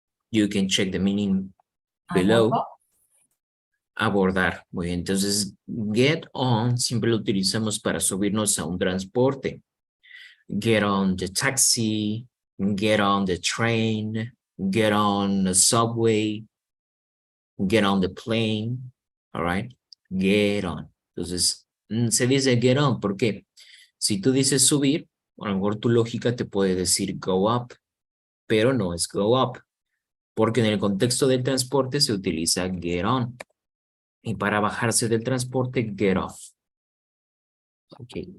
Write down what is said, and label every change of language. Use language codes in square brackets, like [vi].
[en] You can check the meaning below. [es] Abordar. Muy bien, entonces get on siempre lo utilizamos para subirnos a un transporte. [en] Get on the taxi, get on the train, get on the subway, get on the plane, all right? Get on. [es] Entonces, se dice get on, ¿por qué? Si tú dices subir, a lo mejor tu lógica te puede decir go up, pero no es go up, porque en el contexto del transporte se utiliza get on. Y para bajarse del transporte, get off. Okay.